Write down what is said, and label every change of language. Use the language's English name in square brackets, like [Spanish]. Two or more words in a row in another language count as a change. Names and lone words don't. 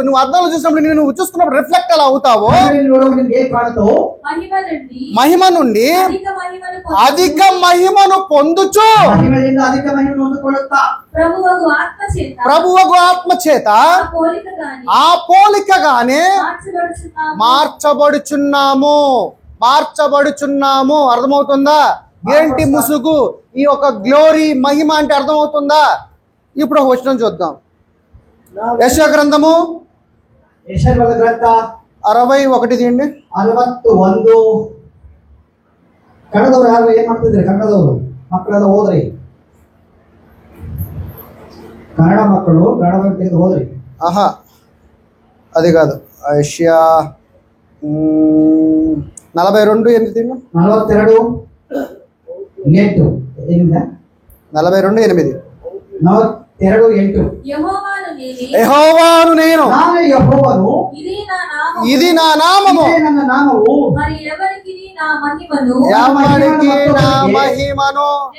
[Telugu] నువ్వు అద్దంలో చూసినప్పుడు నువ్వు చూసుకున్నప్పుడు రిఫ్లెక్ట్ అలా అవుతావు. మహిమ నుండి అధిక మహిమను పొందుచు ప్రభువగు ఆత్మ చేత ఆ పోలికగానే మార్చబడుచున్నాము. అర్థమవుతుందా? ఏంటి ముసుగు? ఈ యొక్క గ్లోరీ మహిమ అంటే అర్థమవుతుందా? ఇప్పుడు ఒక వచనం చూద్దాం. యెషయా గ్రంథము 61 తీయండి. [Kannada] 61 ಕನ್ನಡದವ್ರು ಯಾರು ಏನ್ ಮಾಡ್ತಿದ್ರಿ? ಕನ್ನಡದವರು ಮಕ್ಕಳೆಲ್ಲ ಹೋದ್ರಿ, ಕನ್ನಡ ಮಕ್ಕಳು ಕನ್ನಡ ತೆಗೆದು ಹೋದ್ರಿ. [Telugu] ఆహా అది కాదు. యెషయా 42:8 42:8 42:8 42:8 యెహోవాను నేను, ఇది నా నామము, ఎవరికి నా మహిమను.